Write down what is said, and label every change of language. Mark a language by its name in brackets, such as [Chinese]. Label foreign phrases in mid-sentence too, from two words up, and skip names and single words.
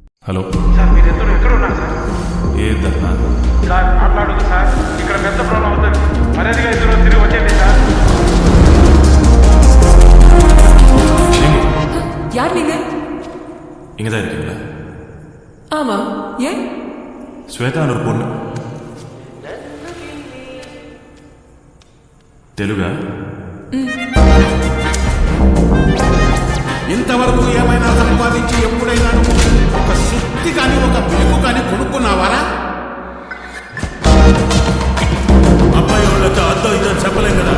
[Telugu] హలో సార్ మీరిద్దరు ఎక్కడ ఉన్నారు సార్? ఏదన్నా సార్ మాట్లాడదు సార్, ఇక్కడ పెద్ద ప్రాబ్లం అవుతుంది. మర్యాదగా ఇద్దరు తిరిగి వచ్చేయండి సార్. [Tamil] யார் நீங்க? இங்கே தான் இருக்கீங்களா? ஆமா, ஏன்? ஸ்வேதான்னு ஒரு பொண்ணு. [Telugu] తెలుగా? ఇంతవరకు ఏమైనా సంపాదించి ఎప్పుడైనా ఒక శక్తి కానీ ఒక బెగు కానీ కొనుక్కున్నావారా? అబ్బాయి వాళ్ళతో అద్దో ఇదో చెప్పలేం కదా.